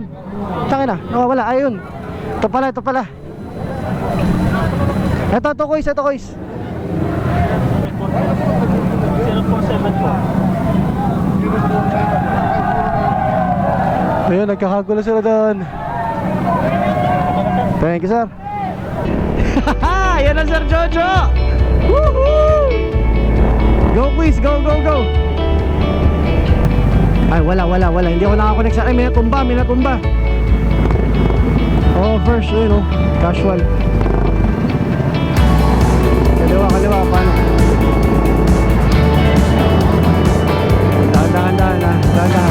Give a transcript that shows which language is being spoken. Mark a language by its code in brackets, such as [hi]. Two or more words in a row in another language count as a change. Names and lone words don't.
[tl] Tangina, nawawala. Ayun. Ito pala. Ito quiz. Ayun, nagkakagulo sila doon. [en] Thank you, [tl] sir. Yan na, Sir Jojo. [en] Woohoo! Go quiz, go. [tl] Ay, wala. Hindi ako nakakonect sa... Ay, may natumba. [en] Oh, first, casual. [tl] Kaliwa, paano? Dahan.